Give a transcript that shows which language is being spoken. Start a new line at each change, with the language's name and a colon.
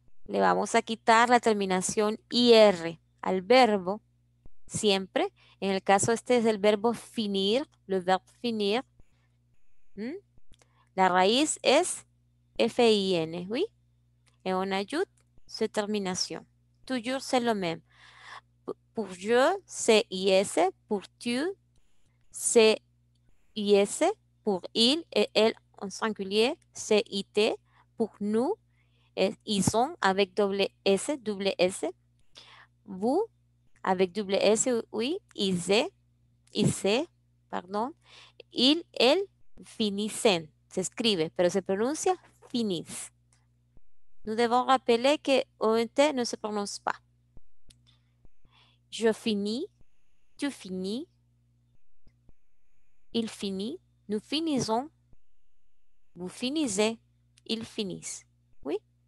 Spanish: Le vamos a quitar la terminación IR al verbo, siempre. En el caso este es el verbo finir,
French: le verbe finir.
Spanish: La raíz es FIN, oui?
French: Et on ajoute cette termination. Toujours c'est le même. Pour je, c'est IS. Pour tu, c'est IS. Pour il et elle en singulier, c'est IT. Pour nous, ils sont avec double S. Vous, avec double S, oui. Ils, pardon. Il, elle, finissent.
Spanish: Se escribe, pero se pronuncia finis.
French: Nous devons rappeler que ONT ne se prononce pas. Je finis, tu finis, il finit, nous finissons, vous finissez, ils finissent. Oui?